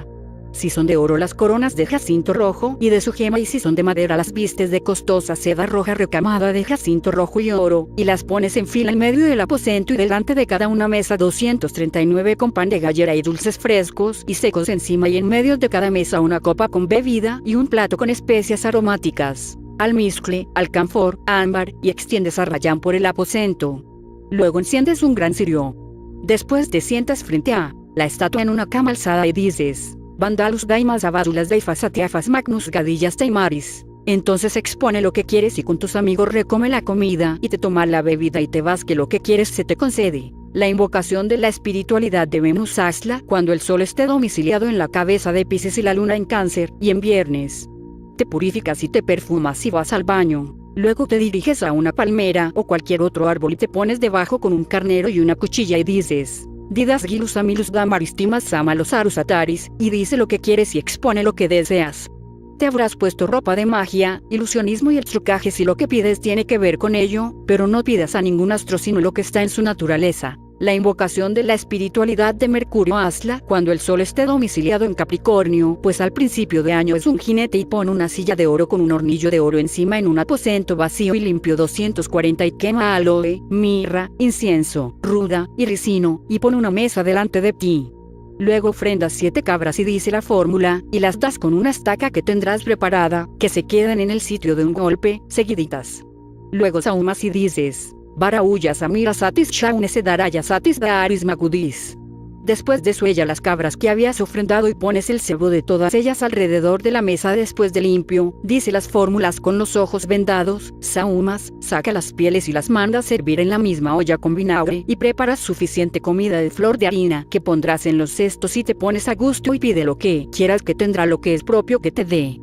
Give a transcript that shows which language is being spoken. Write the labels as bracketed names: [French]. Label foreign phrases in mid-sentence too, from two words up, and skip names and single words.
[Spanish] Si son de oro las coronas de jacinto rojo y de su gema y si son de madera las vistes de costosa seda roja recamada de jacinto rojo y oro y las pones en fila en medio del aposento y delante de cada una mesa 239 con pan de gallera y dulces frescos y secos encima y en medio de cada mesa una copa con bebida y un plato con especias aromáticas. Almizcle, alcanfor, ámbar, y extiendes a rayán por el aposento. Luego enciendes un gran cirio. Después te sientas frente a la estatua en una cama alzada y dices, Vandalus daimas abadulas daifasatiafas magnus gadillas taimaris. Entonces expone lo que quieres y con tus amigos recome la comida y te toma la bebida y te vas que lo que quieres se te concede. La invocación de la espiritualidad de Venus hazla cuando el sol esté domiciliado en la cabeza de Piscis y la luna en Cáncer, y en viernes. Te purificas y te perfumas y vas al baño. Luego te diriges a una palmera o cualquier otro árbol y te pones debajo con un carnero y una cuchilla y dices, Didas gilus amilus damaristimas amalos arusataris, y dice lo que quieres y expone lo que deseas. Te habrás puesto ropa de magia, ilusionismo y el trucaje si lo que pides tiene que ver con ello, pero no pidas a ningún astro sino lo que está en su naturaleza. La invocación de la espiritualidad de Mercurio hazla cuando el sol esté domiciliado en Capricornio, pues al principio de año es un jinete y pone una silla de oro con un hornillo de oro encima en un aposento vacío y limpio 240 y quema aloe, mirra, incienso, ruda y ricino, y pone una mesa delante de ti. Luego ofrendas 7 cabras y dice la fórmula, y las das con una estaca que tendrás preparada, que se queden en el sitio de un golpe, seguiditas. Luego sahumas y dices, Barauya samira satis shaunese daraya satis daaris magudis. Después de suella las cabras que habías ofrendado y pones el cebo de todas ellas alrededor de la mesa después de limpio, dice las fórmulas con los ojos vendados, sahumas, saca las pieles y las mandas servir en la misma olla con vinagre y preparas suficiente comida de flor de harina que pondrás en los cestos y te pones a gusto y pide lo que quieras que tendrá lo que es propio que te dé.